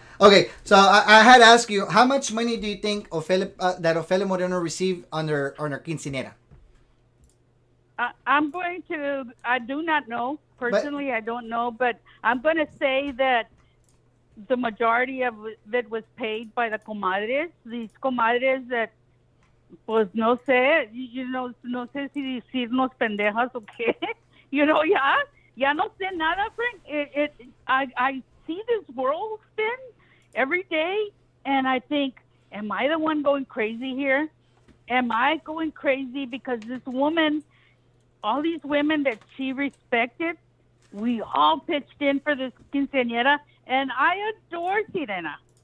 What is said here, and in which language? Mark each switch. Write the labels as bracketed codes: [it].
[en] Okay, so I had asked you, how much money do you think that Ofelia Moreno received on her quinceanera? I do not know. Personally, I don't know, but I'm going to say that the majority of it was paid by the comadres. These comadres that, [es] pues no sé, no sé si decirnos pendejas o qué. Ya no sé nada, Frank. [en] I see this world spin every day, and I think, am I the one going crazy here? Am I going crazy because this woman, all these women that she respected, we all pitched in for this quinceañera, and I adore Sirena.